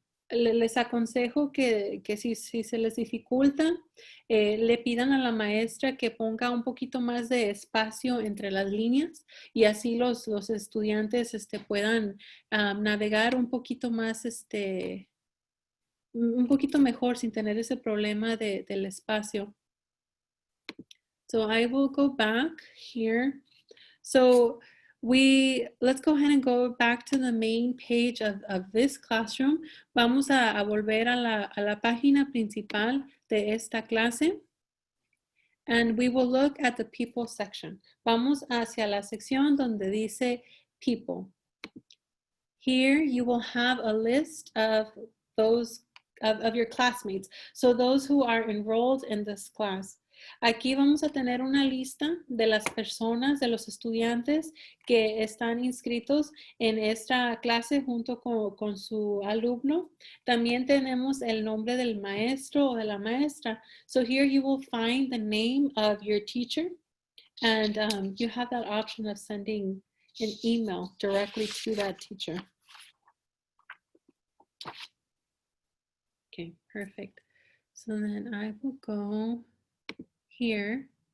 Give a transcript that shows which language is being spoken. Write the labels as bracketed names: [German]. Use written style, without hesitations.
[Spanish] Les aconsejo que si se les dificulta, le pidan a la maestra que ponga un poquito más de espacio entre las líneas y así los estudiantes puedan navegar un poquito más, un poquito mejor sin tener ese problema del espacio. [English] So I will go back here. So let's go ahead and go back to the main page of this classroom. [Spanish] Vamos a volver a la página principal de esta clase. [English] And we will look at the people section. [Spanish] Vamos hacia la sección donde dice people. [English] Here you will have a list of those of your classmates. So those who are enrolled in this class. [Spanish] Aquí vamos a tener una lista de las personas, de los estudiantes que están inscritos en esta clase junto con su alumno. También tenemos el nombre del maestro o de la maestra. [English] So here you will find the name of your teacher, and you have that option of sending an email directly to that teacher. Okay, perfect. So then I will go here.